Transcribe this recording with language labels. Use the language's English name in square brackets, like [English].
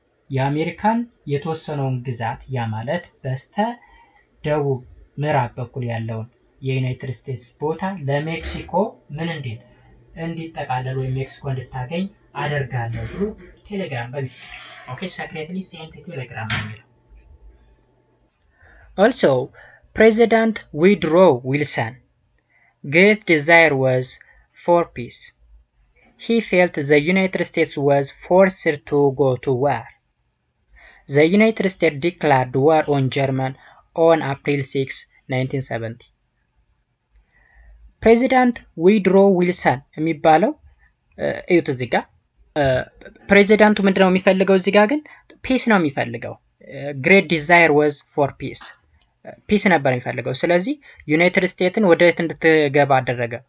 [Amharic] የአሜሪካን የተወሰነውን ግዛት ያ ማለት በስተ ደቡብ ምዕራብ በኩል ያለውን የዩናይትድ ስቴትስ ቦታ ለሜክሲኮ ምን እንዲጠቃለል ወይ ሜክሲኮ እንድታገኝ አደርጋለሁ ብሎ ቴሌግራም በሚስጥር ኦኬ [English] secretly sent [Amharic] ቴሌግራም የሚለው። [English] Also President Woodrow Wilson great desire was for peace. He felt the United States was forced to go to war. The United States declared war on Germany on April 6, 1970. [Amharic] ፕሬዚዳንት ዊድሮ ዊልሰን የሚባለው እዩት እዚህ ጋር ፕሬዚዳንቱ ምንድነው የሚፈልገው? እዚህ ጋር ግን ፒስ ነው የሚፈልገው። [English] ግሬት ዲዛይር ዋዝ ፎር ፒስ፣ [Amharic] ፒስ ነበር የሚፈልገው። ስለዚህ ዩናይትድ ስቴትስን ወደ የት እንድትገባ አደረገ?